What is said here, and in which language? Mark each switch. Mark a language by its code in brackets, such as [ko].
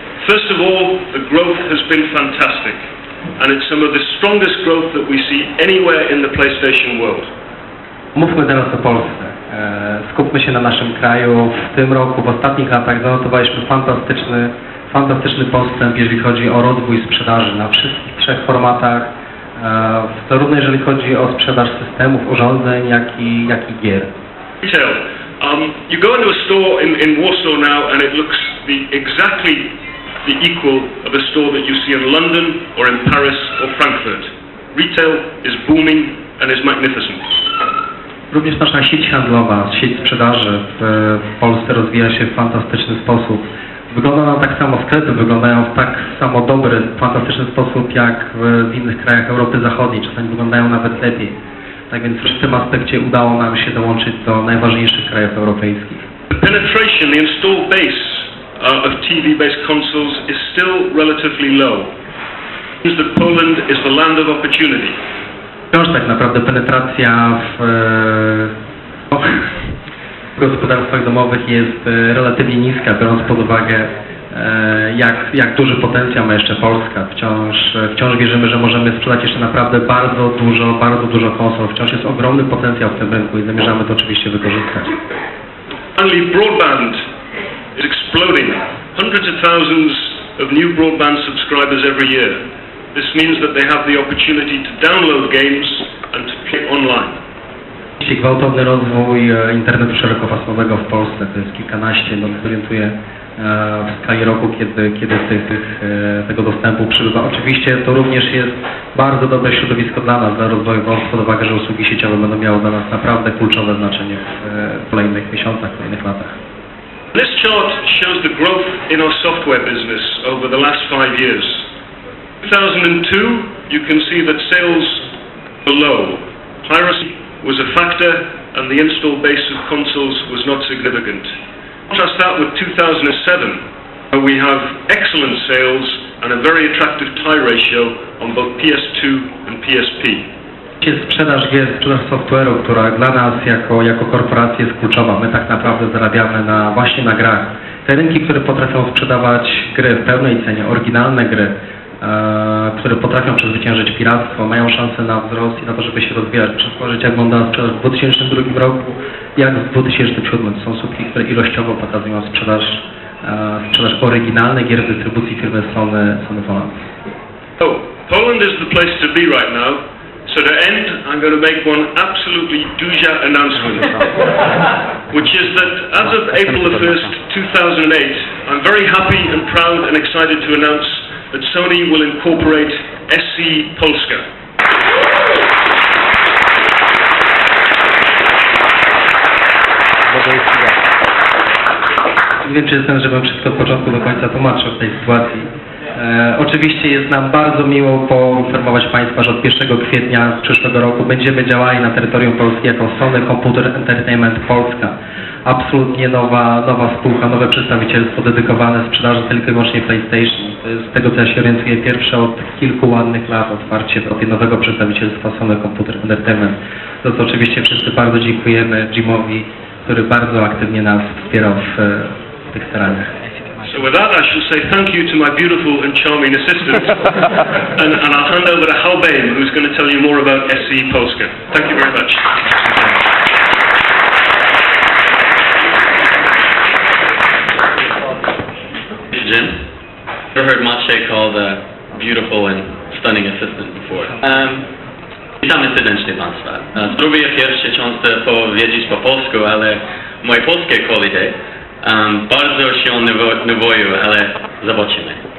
[en] First of all, the growth has been fantastic. And it's some of the strongest growth that we see anywhere in the PlayStation world. [pl] Mówmy teraz o Polsce. Skupmy się na naszym kraju. W tym roku, w ostatnich latach zanotowaliśmy fantastyczny postęp, jeżeli chodzi o rozwój sprzedaży na wszystkich trzech formatach, zarówno jeżeli chodzi o sprzedaż systemów, urządzeń, jak i gier. [en] Retail. You go into a store in Warsaw now and it looks exactly the equal of a store that you see in London or in Paris or Frankfurt. Retail is booming and is magnificent. [pl] Również nasza sieć handlowa, sieć sprzedaży w Polsce rozwija się w fantastyczny sposób. Wygląda ona tak samo, sklepy wyglądają w tak samo dobry, fantastyczny sposób jak w innych krajach Europy Zachodniej. Czasami wyglądają nawet lepiej. Tak więc w tym aspekcie udało nam się dołączyć do najważniejszych krajów europejskich. [en] The penetration, the installed base of TV-based consoles is still relatively low. Is that Poland is the land of opportunity. [pl] Wciąż tak naprawdę penetracja w gospodarstwach domowych jest relatywnie niska, biorąc pod uwagę, jak duży potencjał ma jeszcze Polska. Wciąż wierzymy, że możemy sprzedać jeszcze naprawdę bardzo dużo konsol. Wciąż jest ogromny potencjał w tym rynku i zamierzamy to oczywiście wykorzystać. [en] Finally, broadband is exploding. Hundreds of thousands of new broadband subscribers every year. This means that they have the opportunity to download games and to play online. [pl] Jeśli gwałtowny rozwój internetu szerokopasmowego w Polsce, to jest kilkanaście, orientuję w skali roku, kiedy tego dostępu przybywa. Oczywiście to również jest bardzo dobre środowisko dla nas, dla rozwoju, biorąc pod uwagę, że usługi sieciowe będą miały dla nas naprawdę kluczowe znaczenie w kolejnych miesiącach, kolejnych latach. [en] This chart shows the growth in our software business over the last 5 years. In 2002, you can see that sales were low. Piracy was a factor and the install base of consoles was not significant. Contrast that with 2007, where we have excellent sales and a very attractive tie ratio on both PS2 and PSP. [pl] Jest sprzedaż gier, sprzedaż software'u, która dla nas jako korporacji jest kluczowa. My tak naprawdę zarabiamy właśnie na grach. Te rynki, które potrafią sprzedawać gry w pełnej cenie, oryginalne gry, które potrafią przezwyciężyć piractwo, mają szansę na wzrost i na to, żeby się rozwijać. Przedstawić, jak wygląda sprzedaż w 2002 roku, jak w 2007. To są słupki, które ilościowo pokazują sprzedaż oryginalnej gier w dystrybucji firmy Sony Poland. [en] So, Poland is the place to be right now. So to end, I'm going to make one absolutely [pl] duża [en] announcement. Which is that as of April 1st, 2008, I'm very happy and proud and excited to announce that Sony will incorporate SC Polska. [pl] Nie wiem, czy jestem, żebym wszystko od początku do końca tłumaczył w tej sytuacji. Oczywiście jest nam bardzo miło poinformować Państwa, że od 1 kwietnia przyszłego roku będziemy działali na terytorium Polski jako Sony Computer Entertainment Polska. Absolutnie nowa spółka, nowe przedstawicielstwo dedykowane sprzedaży tylko i wyłącznie PlayStation. Z tego co ja się orientuję, pierwsze od kilku ładnych lat otwarcie nowego przedstawicielstwa Sony Computer Entertainment. Za co oczywiście wszyscy bardzo dziękujemy Jimowi, który bardzo aktywnie nas wspierał w tych staraniach. [en] So So with that, I shall say thank you to my beautiful and charming assistant, and I'll hand over to Hal Bain, who's going to tell you more about SC Polska. Thank you very much. Jim, you've heard Maciej called a beautiful and stunning assistant before. [pl] Witamy serdecznie Państwa. Spróbuję w pierwszej części powiedzieć po polsku, ale moje polskie kolidy bardzo się nie boję, ale zobaczymy.